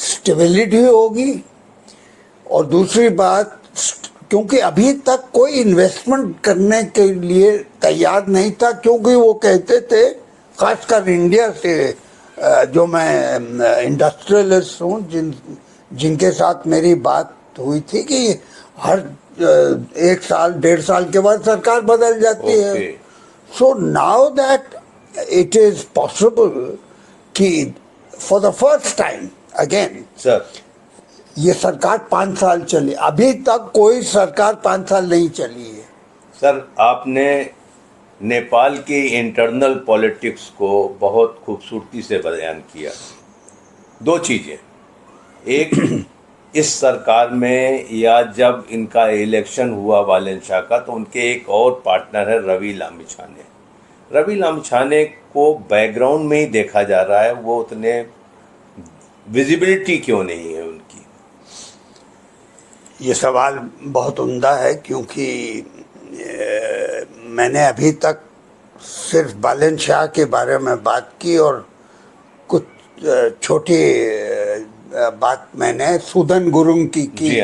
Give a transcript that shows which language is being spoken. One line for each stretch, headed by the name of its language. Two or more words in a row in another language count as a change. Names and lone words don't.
Hindi: स्टेबिलिटी होगी और दूसरी बात, क्योंकि अभी तक कोई इन्वेस्टमेंट करने के लिए तैयार नहीं था, क्योंकि वो कहते थे, खासकर इंडिया से, जो मैं इंडस्ट्रियलिस्ट हूँ जिनके साथ मेरी बात हुई थी, कि हर 1 साल 1.5 साल के बाद सरकार बदल जाती है।
English: so now that it is possible कि for the first time again
Hindi: सर ये सरकार 5 साल चली। अभी तक कोई सरकार 5 साल नहीं चली है। सर, आपने नेपाल की
English: internal politics
Hindi: को बहुत खूबसूरती से बयान किया। 2 चीज़ें, एक इस सरकार में या जब इनका इलेक्शन हुआ बालन शाह का, तो उनके एक और पार्टनर है रवि लामिछाने। रवि लामिछाने को बैकग्राउंड में ही देखा जा रहा है, वो उतने विजिबिलिटी क्यों नहीं है उनकी? ये सवाल बहुत उम्दा है, क्योंकि मैंने अभी तक सिर्फ बालन शाह के बारे में बात की और कुछ छोटी बात मैंने सुदन गुरुंग की